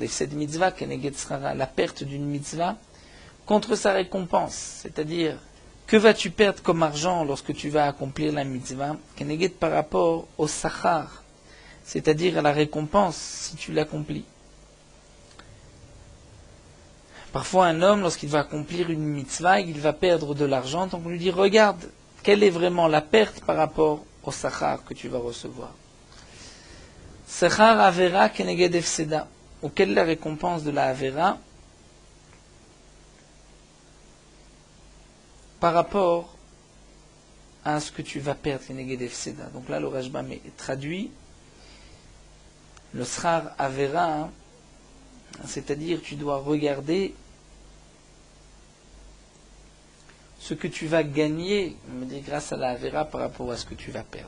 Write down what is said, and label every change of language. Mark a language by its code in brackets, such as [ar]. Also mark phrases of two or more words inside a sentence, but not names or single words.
[fr] Et cette mitzvah, [he] כנגד שכרה, [fr] la perte d'une mitzvah, contre sa récompense, c'est-à-dire que vas-tu perdre comme argent lorsque tu vas accomplir la mitzvah, Keneged par rapport au sachar, c'est-à-dire à la récompense si tu l'accomplis. Parfois, un homme, lorsqu'il va accomplir une mitzvah, il va perdre de l'argent. Donc, on lui dit, regarde, quelle est vraiment la perte par rapport au sachar que tu vas recevoir. [he] שכר עבירה כנגד הפסדה. [fr] Ou quelle est la récompense de la avera par rapport à ce que tu vas perdre, [he] כנגד הפסדה. [fr] Donc là, le Rashbam est traduit. Le [he] שכר עבירה, [fr] c'est-à-dire tu dois regarder ce que tu vas gagner, on me dit, grâce à la Avera par rapport à ce que tu vas perdre.